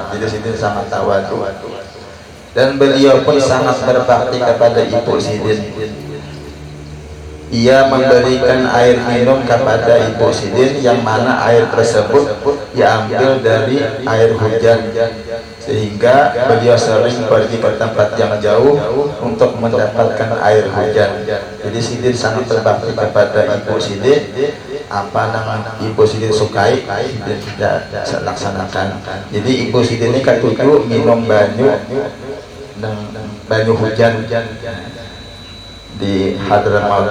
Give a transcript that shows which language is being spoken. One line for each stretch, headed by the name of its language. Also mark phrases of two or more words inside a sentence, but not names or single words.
Indonesian: Jadi Sidin sangat tawadu, dan beliau pun sangat berbakti kepada ibu Sidin. Ia memberikan air minum kepada ibu Sidin, yang mana air tersebut diambil dari air hujan, sehingga beliau sering pergi ke tempat yang jauh untuk mendapatkan air hujan. Jadi Sidin sangat berbakti kepada ibu Sidin. Apa nama ibu Sidin sukai, Sidin tidak laksanakan.
Banjar: Jadi ibu Sidin ini ketujuh minum banyu hujan di Hadramaut Pejarang.